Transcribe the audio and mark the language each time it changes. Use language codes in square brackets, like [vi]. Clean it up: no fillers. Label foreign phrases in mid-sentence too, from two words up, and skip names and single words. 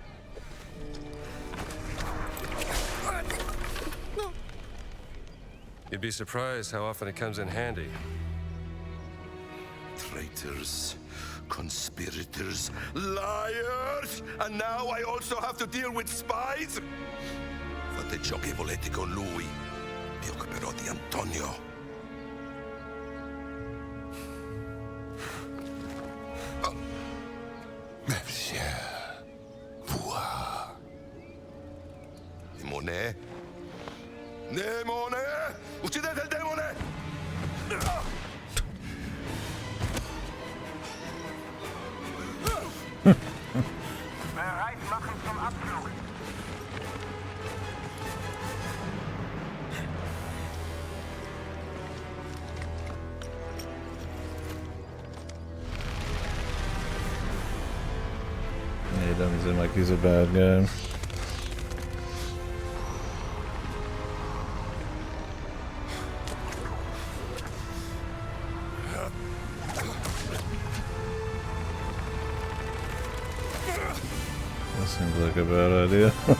[en] You'd be surprised how often it comes in handy. Traitors, conspirators, liars! And now I also have to deal with spies? [it] Fate ciò che volete con lui. Mi occuperò di Antonio. Monsieur. Bois. Demone? Demone! Uccidete il demone! [de] Bereit machen zum Abflug. [en] Yeah, he doesn't seem like he's a bad guy. That seems like a bad idea.